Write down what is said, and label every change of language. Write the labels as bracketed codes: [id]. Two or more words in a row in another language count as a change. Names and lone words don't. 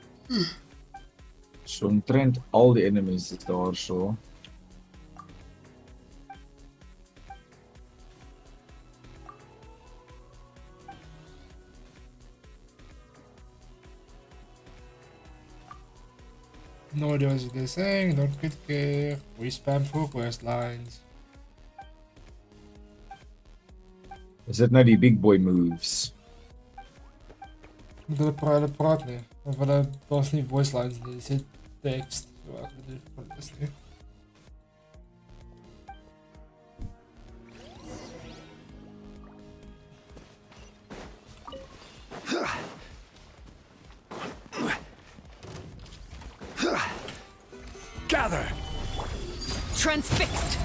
[af] So omtrent al die enemies is daar so. [en] No idea what they're saying, don't good care. We spam for quest lines. [af] Is dit nou die [en] big boy moves? [af] Moet hulle praat nie. Of hulle daar's nie [en] voice lines [af] nie, dis net text. So ek weet nie wat dit is nie. [en] Gather! Transfixed!